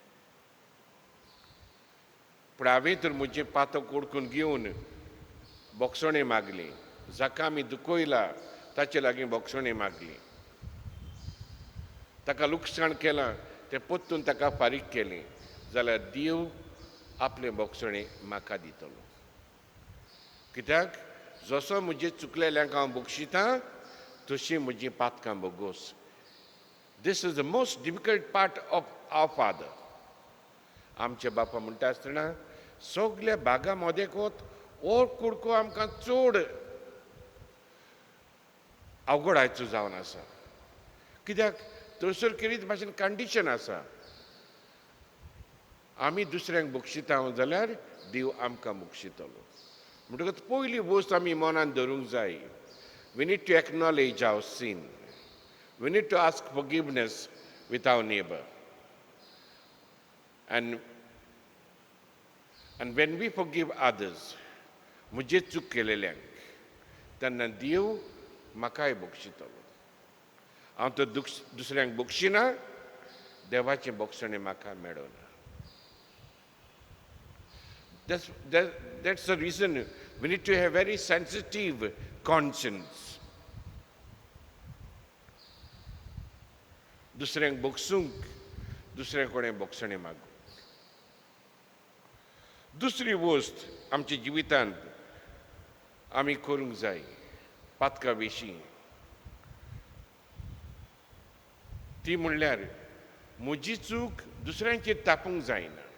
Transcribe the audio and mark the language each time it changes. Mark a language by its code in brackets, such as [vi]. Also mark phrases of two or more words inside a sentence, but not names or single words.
[kok] पूण हांवें तर म्हजें पातक ओडकून घेवन बोगसणें मागलीं, जाका आमी दुखयलां ताचे लागीं बोगसणें मागलीं, ताका लुकसाण केलां तें परतून ताका फारीक केलें, जाल्यार देव आपलें बोगसणें म्हाका दितलो. कित्याक जसो म्हजे चुकलेल्यांक हांव बक्षितां, तशीं म्हजीं पातकां बोगोस. [en] This is the most difficult part of our Father. [kok] आमचे बापा म्हणटा आसतना सगल्या भागा मदें ओर कुडको आमकां चड अवघडायचो जावन आसा. कित्याक थंयसर कितें भाशेन कंडिशन आसा. आमी दुसऱ्यांक बक्षितां जाल्यार देव आमकां बक्षितलो. म्हणटकच पयली वस्त आमी मनान धरूंक जाय. [en] We need to acknowledge our sin. We need to ask forgiveness with our neighbor. And when we forgive others, [kok] म्हजे चूक केलेल्यांक, तेन्ना देव म्हाकाय बक्षितलो. हांव तर दुसऱ्यांक बक्षिना, देवाचें बक्षणें म्हाका मेळना. [en] That's the reason we need to have very sensitive conscience. [kok] दुसऱ्यांक बक्षूंक, दुसऱ्या कडेन बक्षणें मागूंक. दुसरी वस्त आमच्या जिवितांत आमी करूंक जाय पातका विशीं, ती म्हणल्यार म्हजी चूक दुसऱ्यांचेर तापोवंक जायना.